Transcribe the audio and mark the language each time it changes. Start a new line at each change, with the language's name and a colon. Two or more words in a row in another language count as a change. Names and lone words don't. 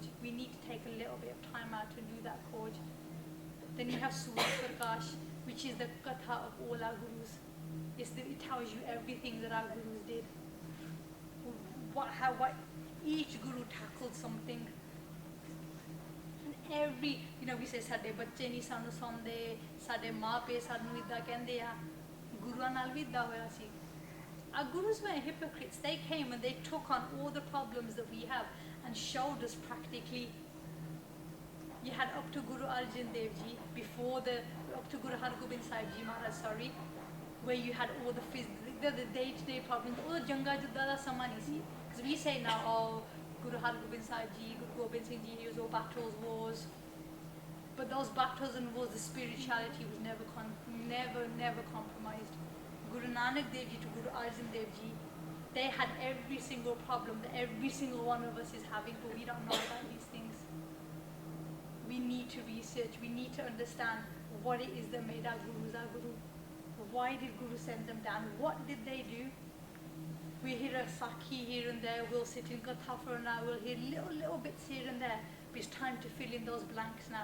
English: We need to take a little bit of time out to do that Khoj. Then you have Surya Prakash, which is the Katha of all our Gurus. It tells you everything that our Gurus did. What each Guru tackled something. And every, we say,
Punjabi: ਸਾਡੇ ਬੱਚੇ ਨੀ ਸਾਨੂੰ ਸੁਣਦੇ, ਸਾਡੇ ਮਾਂ ਪੇ ਸਾਨੂੰ ਇੱਦਾਂ ਕਹਿੰਦੇ ਹਾਂ. ਗੁਰੂਆਂ ਨਾਲ ਵੀ ਇੱਦਾਂ ਹੋਇਆ ਸੀ.
English: Our Gurus were hypocrites. They came and they took on all the problems that we have and showed us practically. You had up to Guru Arjan Dev Ji, up to Guru Hargobind Sahib Ji Maharaj, where you had all the day-to-day problems, all the
Punjabi: ਜੰਗਾਂ ਯੁੱਧਾਂ ਦਾ ਸਮਾਂ ਨਹੀਂ ਸੀ.
English: Because we say now, oh, Guru Hargobind Sahib Ji, Guru Gobind Singh Ji, he was all battles, wars. But those battles and wars, the spirituality was never compromised. Guru Nanak Dev Ji to Guru Arjan Dev Ji, they had every single problem that every single one of us is having, but we don't know about these things. We need to research, we need to understand what it is that made our Gurus our Guru. Why did Guru send them down? What did they do? We hear a Sakhi here and there, we'll sit in Katha for an hour, we'll hear little bits here and there, but it's time to fill in those blanks now.